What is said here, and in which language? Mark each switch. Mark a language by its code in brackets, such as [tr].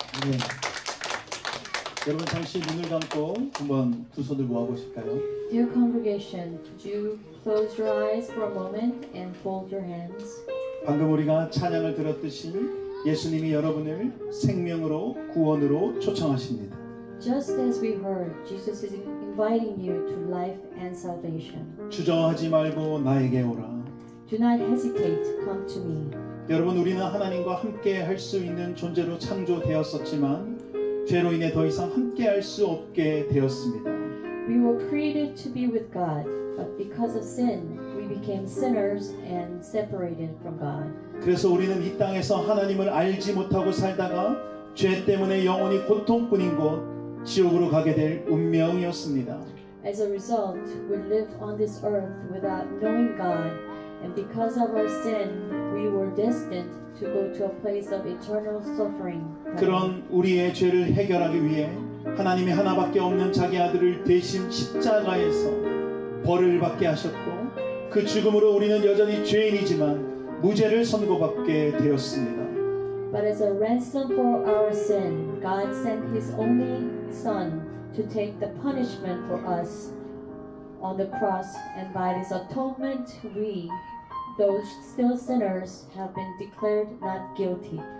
[ko] 네. 여러분 잠시 눈을 감고 한번 두 손을 모아보실까요? [en] Dear congregation, could you close your eyes for a moment and fold your hands? [ko] 방금 우리가 찬양을 들었듯이 예수님이 여러분을 생명으로 구원으로 초청하십니다. [en] Just as we heard, Jesus is inviting you to life and salvation. [ko] 주저하지 말고 나에게 오라. [en] Do not hesitate, come to me. [ko] 여러분 우리는 하나님과 함께 할 수 있는 존재로 창조되었었지만 죄로 인해 더 이상 함께 할 수 없게 되었습니다. [en] We were created to be with God, but because of sin, we became sinners and separated from God. [ko] 그래서 우리는 이 땅에서 하나님을 알지 못하고 살다가 죄 때문에 영원히 고통뿐인 곳 지옥으로 가게 될 운명이었습니다. [en] As a result, we live on this earth without knowing God, and because of our sin, we were destined to go to a place of eternal suffering. [ko] 그런 우리의 죄를 해결하기 위해 하나님이 하나밖에 없는 자기 아들을 대신 십자가에서 벌을 받게 하셨고 그 죽음으로 우리는 여전히 죄인이지만 무죄를 선고받게 되었습니다. [en] But as a ransom for our sin, God sent His only Son to take the punishment for us on the cross, and by this atonement, we, those still sinners, have been declared not guilty.